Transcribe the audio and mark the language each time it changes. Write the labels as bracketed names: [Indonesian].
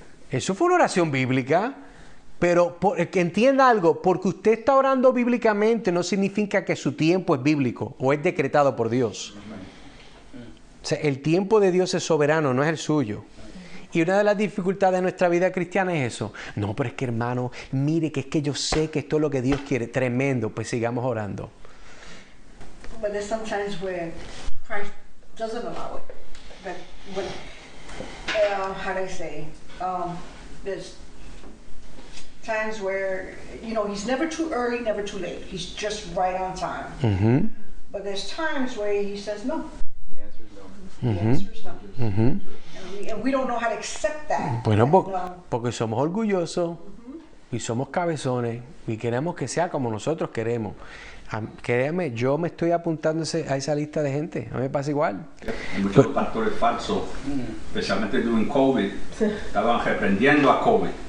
[Spanish] Eso fue una oración bíblica. Pero que entienda algo, porque usted está orando bíblicamente no significa que su tiempo es bíblico o es decretado por Dios. O sea, el tiempo de Dios es soberano, no es el suyo. Y una de las dificultades de nuestra vida cristiana es eso. No, pero es que hermano, mire que es que yo sé que esto es lo que Dios quiere. Tremendo, pues sigamos orando. [English] But there's sometimes where Christ doesn't allow it. But when, how do I say? There's times where, he's never too early, never too late. He's just right on time. Mm-hmm. But there's times where he says no. The answer is no. The answer is no. Mm-hmm. And we don't know how to accept that. [Spanish] Bueno, no. porque somos orgullosos y somos cabezones y queremos que sea como nosotros queremos. Créame, yo me estoy apuntando a esa lista de gente. A mí me pasa igual. Muchos pastores falsos, especialmente durante COVID, estaban reprendiendo a COVID.